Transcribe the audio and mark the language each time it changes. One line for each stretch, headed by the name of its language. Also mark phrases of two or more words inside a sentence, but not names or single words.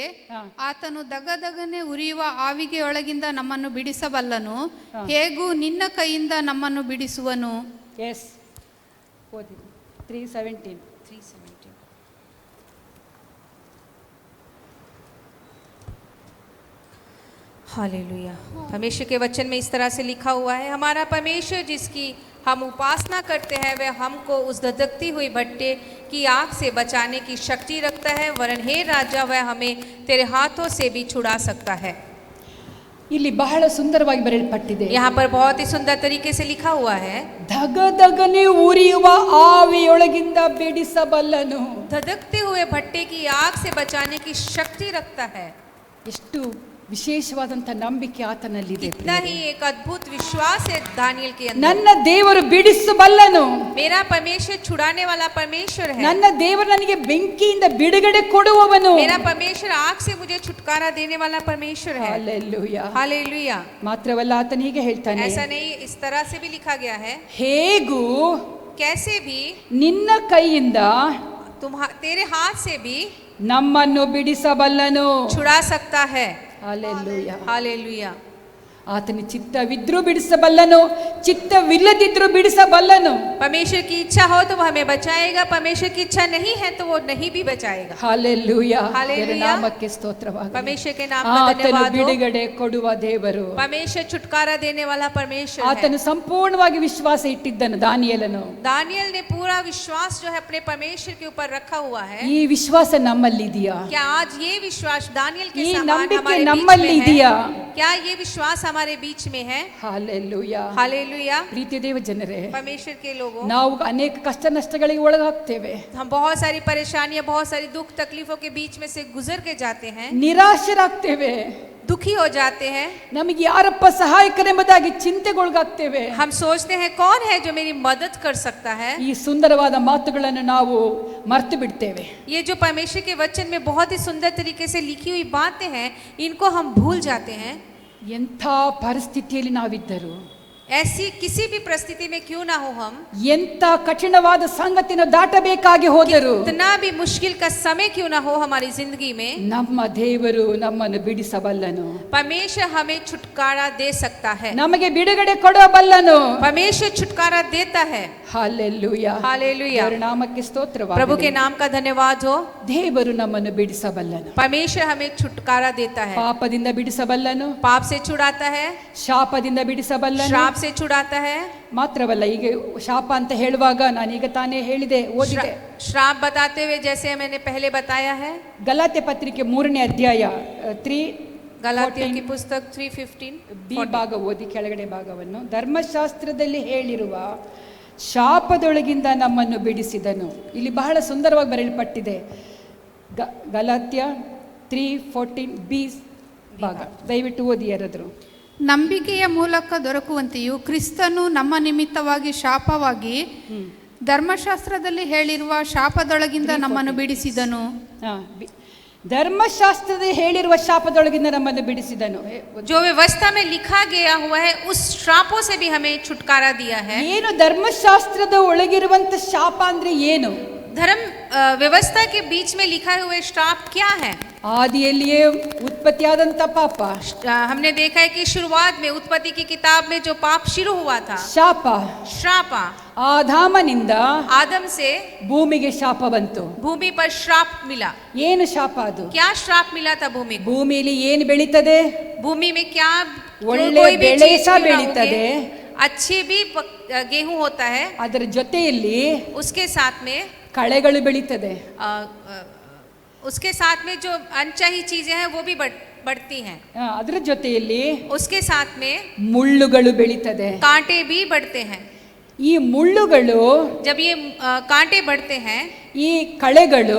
Kannada: ಹಾ. ಆತನು ದಗದಗನೆ ಉರಿಯುವ ಆವಿಗೆಯೊಳಗಿಂದ ನಮ್ಮನ್ನು ಬಿಡಿಸಬಲ್ಲನು, ಹೇಗೂ ನಿನ್ನ ಕೈಯಿಂದ ನಮ್ಮನ್ನು ಬಿಡಿಸುವನು. ಎಸ್, ಓದಿ 3:17.
Hindi: 3:17 हालेलुया। परमेश्वर के वचन में इस तरह से लिखा हुआ है, हमारा परमेश्वर जिसकी हम उपासना करते हैं वह हमको उस धधकती हुई भट्टे की आग से बचाने की शक्ति रखता है, वरन हे राजा वह हमें तेरे हाथों से भी छुड़ा सकता है।
Kannada: ಇಲ್ಲಿ ಬಹಳ ಸುಂದರವಾಗಿ ಬರೆಯಲ್ಪಟ್ಟಿದೆ.
Hindi: यहाँ पर बहुत ही सुंदर तरीके से लिखा हुआ है,
Kannada: ಧಗಧಗನೆ ಉರಿಯುವ ಆವಿಯೊಳಗಿಂದ ಬಿಡಿಸಬಲ್ಲನು.
Hindi: धधकते हुए भट्टे की आग से बचाने की शक्ति रखता है।
Kannada: ಎಷ್ಟು ವಿಶೇಷವಾದಂತ ನಂಬಿಕೆ ಆತನಲ್ಲಿದೆ.
Hindi: इतना ही एक अद्भुत विश्वास है दानियल के अंदर।
Kannada: ನನ್ನ ದೇವರು ಬಿಡಿಸಬಲ್ಲನು,
Hindi: मेरा परमेश्वर छुड़ाने वाला परमेश्वर है।
Kannada: ನನ್ನ ದೇವರು ನನಗೆ ಬೆಂಕಿಯಿಂದ ಬಿಡುಗಡೆ ಕೊಡುವವನು.
Hindi: मेरा परमेश्वर आग से मुझे छुटकारा देने वाला परमेश्वर है।
Kannada: ಹಾಲೆಲೂಯಾ.
Hindi: हालेलुया।
Kannada: ಮಾತ್ರವಲ್ಲ, ಆತನು ಹೀಗೆ ಹೇಳ್ತಾನೆ,
Hindi: ऐसा नहीं, इस तरह से भी लिखा गया है,
Kannada: ಹೇಗೂ
Hindi: कैसे भी
Kannada: ನಿನ್ನ ಕೈಯಿಂದ
Hindi: तेरे हाथ से भी
Kannada: ನಮ್ಮನ್ನು ಬಿಡಿಸಬಲ್ಲನು.
Hindi: छुड़ा सकता है।
Kannada: ಹಾಲೆಲೂಯಾ.
Hindi: हालेलुया।
Kannada: ಆತನ ಚಿತ್ತವಿದ್ರೂ ಬಿಡಿಸಬಲ್ಲನು, ಚಿತ್ತವಿಲ್ಲದಿದ್ರೂ ಬಿಡಿಸಬಲ್ಲನು.
Hindi: परमेश्वर की इच्छा हो तो वो हमें बचाएगा, परमेश्वर की इच्छा नहीं है तो वो नहीं भी बचाएगा।
Kannada: ಹಾಲೆಲೂಯಾ.
Hindi: हालेलुया।
Kannada: ದೇವರ ನಾಮಕ್ಕೆ ಸ್ತೋತ್ರವಾಗಲಿ.
Hindi: परमेश्वर के नाम का
Kannada: ಆತನು
Hindi: धन्यवाद हो।
Kannada: ಬಿಡುಗಡೆ ಕೊಡುವ ದೇವರು.
Hindi: परमेश्वर छुटकारा देने वाला परमेश्वर है।
Kannada: ಆತನು ಸಂಪೂರ್ಣವಾಗಿ ವಿಶ್ವಾಸ ಇಟ್ಟಿದ್ದನು ದಾನಿಯೇಲನು.
Hindi: दानियल ने पूरा विश्वास जो है अपने परमेश्वर के ऊपर रखा हुआ है।
Kannada: ಈ ವಿಶ್ವಾಸ ನಮ್ಮಲ್ಲಿದೆಯಾ?
Hindi: क्या आज ये विश्वास दानियल के
Kannada: ಈ
Hindi: समान
Kannada: ನಂಬಿಕೆ
Hindi: हमारे बीच
Kannada: ನಮ್ಮಲ್ಲಿ
Hindi: में
Kannada: ಇದೆಯಾ?
Hindi: है? क्या ये विश्वास हमारे बीच में है?
Kannada: ಹಾಲೆಲೂಯಾ.
Hindi: हालेलुया।
Kannada: ಪ್ರೀತಿಯ ದೇವ ಜನರೇ,
Hindi: परमेश्वर के लोगों,
Kannada: ನಾವು ಅನೇಕ ಕಷ್ಟ ನಷ್ಟಗಳಿಗೆ ಒಳಗಾಗ್ತೇವೆ,
Hindi: हम बहुत सारी परेशानियां, बहुत सारी दुख तकलीफों के बीच में से गुजर के जाते हैं,
Kannada: ನಿರಾಶರಾಗ್ತೇವೆ,
Hindi: दुखी हो जाते हैं।
Kannada: ನಮಗೆ ಯಾರಪ್ಪ ಸಹಾಯಕರೆಂಬುದಾಗಿ ಚಿಂತೆಗೊಳಗಾಗ್ತೇವೆ.
Hindi: हम सोचते हैं कौन है जो मेरी मदद कर सकता है।
Kannada: ಈ ಸುಂದರವಾದ ಮಾತುಗಳನ್ನು ನಾವು ಮರ್ತು ಬಿಡ್ತೇವೆ.
Hindi: ये जो परमेश्वर के वचन में बहुत ही सुंदर तरीके से लिखी हुई बातें हैं, इनको हम भूल जाते हैं।
Kannada: ಎಂಥ ಪರಿಸ್ಥಿತಿಯಲ್ಲಿ ನಾವಿದ್ದರು,
Hindi: ऐसी किसी भी परिस्थिति में क्यों ना हो, हम
Kannada: ಎಂಥ ಕಠಿಣವಾದ ಸಂಗತಿಯನ್ನು ದಾಟಬೇಕಾಗಿ ಹೋದರು,
Hindi: कितना भी मुश्किल का समय क्यों ना हो हमारी जिंदगी में,
Kannada: ನಮ್ಮ ದೇವರು ನಮ್ಮನ್ನು ಬಿಡಿಸಬಲ್ಲನು.
Hindi: परमेश्वर हमें छुटकारा दे सकता है।
Kannada: ನಮಗೆ ಬಿಡುಗಡೆ ಕೊಡಬಲ್ಲನು.
Hindi: परमेश्वर छुटकारा देता है।
Kannada: ಹಾಲೆಲೂಯಾ.
Hindi: हालेलुया।
Kannada: ದೇವರ ನಾಮಕ್ಕೆ ಸ್ತೋತ್ರವಾಗಲಿ.
Hindi: प्रभु के नाम का धन्यवाद हो।
Kannada: ದೇವರು ನಮ್ಮನ್ನು ಬಿಡಿಸಬಲ್ಲನು.
Hindi: परमेश्वर हमें छुटकारा देता है।
Kannada: ಪಾಪದಿಂದ ಬಿಡಿಸಬಲ್ಲನು,
Hindi: पाप से छुड़ाता है,
Kannada: ಶಾಪದಿಂದ ಬಿಡಿಸಬಲ್ಲನು.
Hindi: श्राप से छुड़ाता है।
Kannada: ಮಾತ್ರವಲ್ಲ, ಈಗ ಶಾಪ ಅಂತ ಹೇಳುವಾಗ ನಾನೀಗ ತಾನೇ ಹೇಳಿದೆ, ಓದಿದೆ.
Hindi: श्राप बताते हुए जैसे मैंने पहले बताया है,
Kannada: ಗಲಾತ್ಯ ಪತ್ರಿಕೆ 3ನೇ ಅಧ್ಯಾಯ 3
Hindi: गलातियों की पुस्तक 3:15
Kannada: ಬಿ ಭಾಗ ಓದಿ, ಕೆಳಗಡೆ ಭಾಗವನ್ನು. ಧರ್ಮಶಾಸ್ತ್ರದಲ್ಲಿ ಹೇಳಿರುವ ಶಾಪದೊಳಗಿಂದ ನಮ್ಮನ್ನು ಬಿಡಿಸಿದನು. ಇಲ್ಲಿ ಬಹಳ ಸುಂದರವಾಗಿ ಬರೆಯಲ್ಪಟ್ಟಿದೆ. ಗಲಾತ್ಯ 3:14 ಬಿ ಭಾಗ, ದಯವಿಟ್ಟು ಓದಿ ಯಾರಾದ್ರು. ನಂಬಿಕೆಯ ಮೂಲಕ ದೊರಕುವಂತೆಯೂ ಕ್ರಿಸ್ತನು ನಮ್ಮ ನಿಮಿತ್ತವಾಗಿ ಶಾಪವಾಗಿ ಧರ್ಮಶಾಸ್ತ್ರದಲ್ಲಿ ಹೇಳಿರುವ ಶಾಪದೊಳಗಿಂದ ನಮ್ಮನ್ನು ಬಿಡಿಸಿದನು. ಧರ್ಮಶಾಸ್ತ್ರದಲ್ಲಿ ಹೇಳಿರುವ ಶಾಪದೊಳಗಿಂದ ನಮ್ಮನ್ನು ಬಿಡಿಸಿದನು.
Hindi: जो व्यवस्था में लिखा गया हुआ है उस श्रापों से भी हमें छुटकारा दिया है।
Kannada: ಏನು ಧರ್ಮಶಾಸ್ತ್ರದ ಒಳಗಿರುವಂತ ಶಾಪ ಅಂದ್ರೆ ಏನು?
Hindi: धर्म व्यवस्था के बीच में लिखा हुआ श्राप क्या है?
Kannada: ಆದಿಯಲ್ಲಿಯೇ ಉತ್ಪತ್ತಿಯಾದಂತ ಪಾಪ.
Hindi: हमने देखा है कि शुरुआत में उत्पत्ति की किताब में जो पाप शुरू हुआ था,
Kannada: ಶಾಪ,
Hindi: श्राप,
Kannada: ಆದಾಮನಿಂದ
Hindi: आदम से
Kannada: ಭೂಮಿಗೆ ಶಾಪ ಬಂತು.
Hindi: भूमि पर श्राप मिला।
Kannada: ಏನು ಶಾಪ ಅದು?
Hindi: क्या श्राप मिला था भूमि को?
Kannada: ಭೂಮಿಯಲ್ಲಿ ಏನು ಬೆಳೀತದೆ?
Hindi: भूमि में क्या
Kannada: ಒಳ್ಳೆ ಬೆಳೆ ಸಹ ಬೆಳೀತದೆ,
Hindi: अच्छी भी गेहूं होता है,
Kannada: ಅದರ ಜೊತೆಯಲ್ಲಿ
Hindi: उसके साथ में
Kannada: ಕಳೆಗಳು ಬೆಳೀತದೆ,
Hindi: उसके साथ में जो अनचाही चीजें हैं वो भी बढ़ती हैं,
Kannada: ಅದರ ಜೊತೆಯಲ್ಲಿ
Hindi: उसके साथ में
Kannada: ಮುಳ್ಳುಗಳು ಬೆಳೀತದೆ.
Hindi: कांटे भी बढ़ते हैं।
Kannada: ಈ ಮುಳ್ಳುಗಳು,
Hindi: जब ये कांटे बढ़ते हैं,
Kannada: ಈ ಕಳೆಗಳು